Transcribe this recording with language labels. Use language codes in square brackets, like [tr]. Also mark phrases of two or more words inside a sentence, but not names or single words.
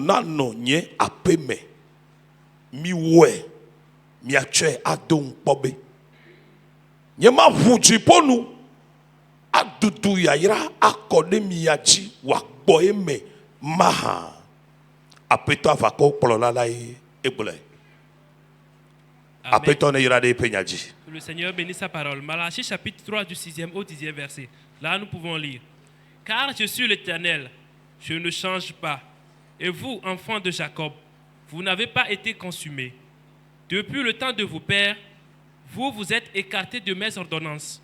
[ee] nanɔ nye aƒe me miwɔe miatsɔe ado ŋukpɔ be nye ma ʋu dziƒonu adudu yayra akɔ ɖe mia dzi wòakpɔ ye me mahã aƒetɔ aʋakɔwo kplɔla la ye egblɔe aƒetɔ ne yra ɖe eƒe nya dzi. [fr] Le Seigneur bénit sa parole. Malachie chapitre 3 du 6e au 10e verset. Là nous pouvons lire. Car je suis l'Éternel, je ne change pas. Et vous, enfants de Jacob, vous n'avez pas été consumés. Depuis le temps de vos pères, vous vous êtes écartés de mes ordonnances.